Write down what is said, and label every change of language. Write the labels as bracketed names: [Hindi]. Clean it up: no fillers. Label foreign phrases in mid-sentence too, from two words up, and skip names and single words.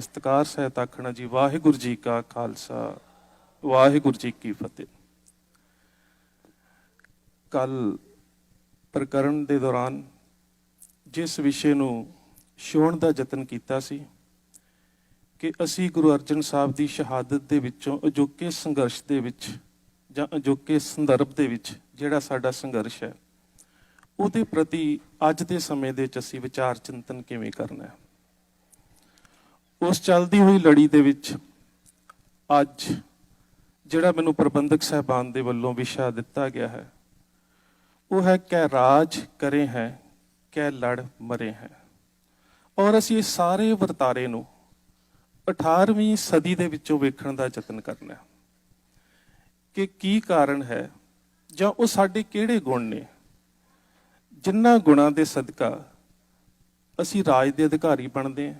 [Punjabi] ਸਤਿਕਾਰ ਸਹਿਤ ਆਖਣਾ ਜੀ ਵਾਹਿਗੁਰੂ ਜੀ ਕਾ ਖ਼ਾਲਸਾ ਵਾਹਿਗੁਰੂ ਜੀ ਕੀ ਫ਼ਤਹਿ। ਕੱਲ੍ਹ ਪ੍ਰਕਰਣ ਕੇ ਦੌਰਾਨ ਜਿਸ ਵਿਸ਼ੇ ਨੂੰ ਛੂਹਣ ਕਾ ਯਤਨ ਕੀਆ ਸੀ ਕਿ ਅਸੀਂ ਗੁਰੂ ਅਰਜਨ ਸਾਹਿਬ ਕੀ ਸ਼ਹਾਦਤ ਦੇ ਵਿੱਚੋਂ ਅਜੋਕੇ ਸੰਘਰਸ਼ ਦੇ ਵਿੱਚ ਜਾਂ ਅਜੋਕੇ ਸੰਦਰਭ ਦੇ ਵਿੱਚ ਜਿਹੜਾ ਸਾਡਾ ਸੰਘਰਸ਼ ਹੈ ਉਹਦੇ ਪ੍ਰਤੀ ਅੱਜ ਦੇ ਸਮੇਂ ਦੇ ਵਿੱਚ ਅਸੀਂ ਵਿਚਾਰ ਚਿੰਤਨ ਕਿਵੇਂ ਕਰਨਾ ਹੈ। ਉਸ ਚੱਲਦੀ ਹੋਈ ਲੜੀ ਦੇ ਵਿੱਚ ਅੱਜ ਜਿਹੜਾ ਮੈਨੂੰ ਪ੍ਰਬੰਧਕ ਸਾਹਿਬਾਨ ਦੇ ਵੱਲੋਂ ਵਿਸ਼ਾ ਦਿੱਤਾ ਗਿਆ ਹੈ ਵਹ ਹੈ ਕੈ ਰਾਜ ਕਰੇ ਹੈਂ ਕੈ ਲੜ ਮਰੇ ਹੈਂ। ਔਰ ਅਸੀਂ ਇਸ ਸਾਰੇ ਵਰਤਾਰੇ ਨੂੰ 18ਵੀਂ ਸਦੀ ਦੇ ਵਿੱਚੋਂ ਵੇਖਣ ਦਾ ਯਤਨ ਕਰਨਾ ਕਿ ਕੀ ਕਾਰਨ ਹੈ ਜਾਂ ਵੋ ਸਾਡੇ ਕਿਹੜੇ ਗੁਣ ਨੇ ਜਿਨ੍ਹਾਂ ਗੁਣਾਂ ਦੇ ਸਦਕਾ ਅਸੀਂ ਰਾਜ ਦੇ ਅਧਿਕਾਰੀ ਬਣਦੇ ਹੈਂ।